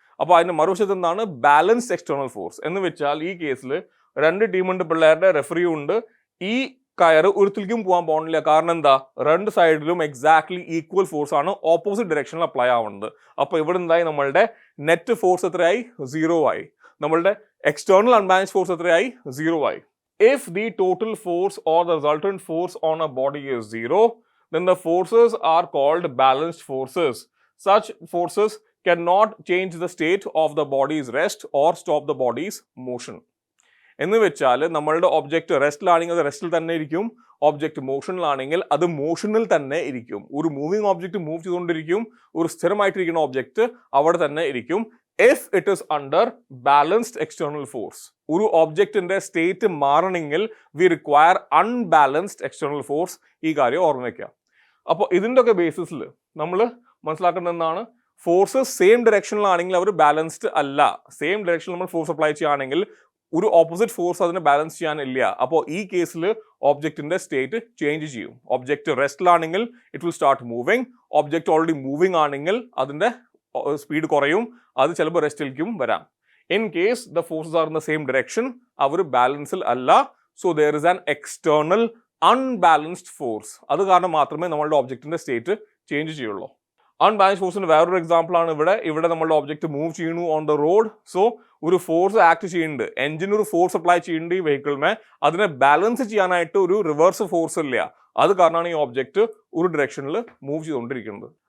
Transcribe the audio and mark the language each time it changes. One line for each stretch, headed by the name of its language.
Malayalam: അപ്പോൾ അതിന്റെ മറുവശത്ത് എന്താണ്? Balanced external force. എന്ന് വെച്ചാൽ ഈ കേസിൽ രണ്ട് ടീമുണ്ട് പിള്ളേരുടെ, റെഫറി ഉണ്ട്. ഈ കയർ ഒരിക്കലും പോകാൻ പോകണില്ല. കാരണം എന്താ? രണ്ട് സൈഡിലും എക്സാക്ട്ലി ഈക്വൽ ഫോഴ്സ് ആണ് ഓപ്പോസിറ്റ് ഡയറക്ഷനിൽ അപ്ലൈ ആവുന്നത്. അപ്പോൾ ഇവിടെ എന്തായി? നമ്മളുടെ നെറ്റ് ഫോഴ്സ് എത്രയായി? 0 ആയി. നമ്മളുടെ എക്സ്റ്റേണൽ അൺബാലൻസ്ഡ് ഫോഴ്സ് എത്രയായി? 0 ആയി.
English: If the total force or the resultant force on a body is 0, then the forces are called balanced forces. Such forces cannot change the state of the body's rest or stop the body's motion.
Malayalam: എന്ന് വെച്ചാൽ നമ്മളുടെ object റെസ്റ്റിലാണെങ്കിൽ അത് റെസ്റ്റിൽ തന്നെ ഇരിക്കും. Object മോഷനിലാണെങ്കിൽ അത് മോഷനിൽ തന്നെ ഇരിക്കും. ഒരു മൂവിങ് ഒബ്ജക്റ്റ് മൂവ് ചെയ്തുകൊണ്ടിരിക്കും. ഒരു സ്ഥിരമായിട്ടിരിക്കുന്ന ഒബ്ജക്റ്റ് അവിടെ തന്നെ ഇരിക്കും.
English: if it is under balanced external force.
Malayalam: ഒരു ഒബ്ജക്റ്റിന്റെ സ്റ്റേറ്റ് മാറണമെങ്കിൽ
English: We require unbalanced external force.
Malayalam: ഈ കാര്യം ഓർമ്മ വയ്ക്കുക. അപ്പോൾ ഇതിൻ്റെ ഒക്കെ ബേസിസിൽ നമ്മൾ മനസ്സിലാക്കേണ്ടത് എന്താണ്? ഫോഴ്സസ് സെയിം ഡയറക്ഷനിലാണെങ്കിൽ അവർ ബാലൻസ്ഡ് അല്ല. സെയിം ഡയറക്ഷനിൽ നമ്മൾ ഫോഴ്സ് അപ്ലൈ ചെയ്യുകയാണെങ്കിൽ ഒരു ഓപ്പോസിറ്റ് ഫോഴ്സ് അതിനെ ബാലൻസ് ചെയ്യാനില്ല. അപ്പോൾ ഈ കേസിൽ ഒബ്ജക്റ്റിന്റെ സ്റ്റേറ്റ് ചേഞ്ച് ചെയ്യും. Object റെസ്റ്റിലാണെങ്കിൽ
English: It will start moving.
Malayalam: Object already moving ആണെങ്കിൽ അതിന്റെ സ്പീഡ് കുറയും. അത് ചിലപ്പോൾ റെസ്റ്റിലേക്കും വരാം.
English: In case the forces are in the same direction,
Malayalam: അവർ ബാലൻസിൽ അല്ല.
English: So there is an external unbalanced force.
Malayalam: അത് കാരണം മാത്രമേ നമ്മളുടെ ഒബ്ജക്റ്റിന്റെ സ്റ്റേറ്റ് ചേഞ്ച് ചെയ്യുള്ളൂ. അൺബാലൻസ്ഡ് ഫോഴ്സിന് വേറൊരു എക്സാമ്പിൾ ആണ് ഇവിടെ നമ്മളുടെ ഒബ്ജക്റ്റ് മൂവ് ചെയ്യുന്നു
English: On the road.
Malayalam: സോ ഒരു ഫോഴ്സ് ആക്ട് ചെയ്യുന്നുണ്ട്, എഞ്ചിന് ഒരു ഫോഴ്സ് അപ്ലൈ ചെയ്യുന്നുണ്ട് ഈ വെഹിക്കിളിമേ. അതിനെ ബാലൻസ് ചെയ്യാനായിട്ട് ഒരു റിവേഴ്സ് ഫോഴ്സ് ഇല്ല. അത് കാരണമാണ് ഈ ഒബ്ജക്റ്റ് ഒരു ഡയറക്ഷനിൽ മൂവ് ചെയ്തുകൊണ്ടിരിക്കുന്നത്.